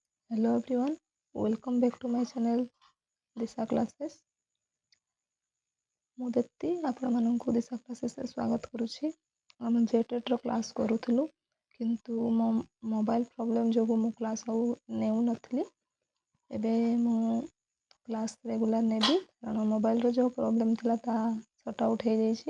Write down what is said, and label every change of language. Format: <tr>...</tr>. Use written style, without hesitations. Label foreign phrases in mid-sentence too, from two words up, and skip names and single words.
<en>Hello everyone, welcome back to my channel दिशा क्लासेस।</en> <or>ମୁଁ ଦୀପ୍ତି ଆପଣମାନଙ୍କୁ ଦିଶା କ୍ଲାसेसରେ ସ୍ୱାଗତ କରୁଛି। ଆମେ ଜେଟେଟ୍ର କ୍ଲାସ୍ କରୁଥିଲୁ, କିନ୍ତୁ ମୋ</or> <en>mobile problem</en> <or>ଯୋଗୁଁ ମୁଁ କ୍ଲାସ୍ ଆଉ ନେଉନଥିଲି। ଏବେ ମୁଁ</or> <en>class regular</en> <or>ନେବି, କାରଣ ମୋବାଇଲର ଯେଉଁ ପ୍ରୋବ୍ଲେମ୍ ଥିଲା ତାହା</or> <en>sort out</en> <or>ହେଇଯାଇଛି।</or>